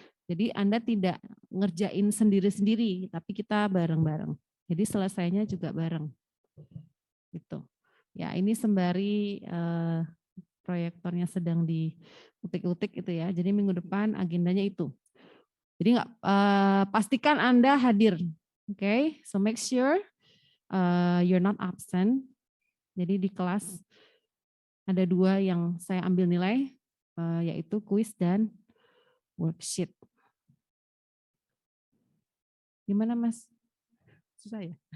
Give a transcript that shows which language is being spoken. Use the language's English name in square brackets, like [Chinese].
[Indonesian] Jadi Anda tidak ngerjain sendiri-sendiri, tapi kita bareng-bareng. Jadi selesainya juga bareng. Gitu. Ya ini sembari proyektornya sedang diutik-utik itu ya. Jadi minggu depan agendanya itu. Jadi pastikan Anda hadir. [English] Okay, so make sure you're not absent. [Indonesian] Jadi di kelas ada 2 yang saya ambil nilai, yaitu kuis dan worksheet. Gimana Mas? Susah ya?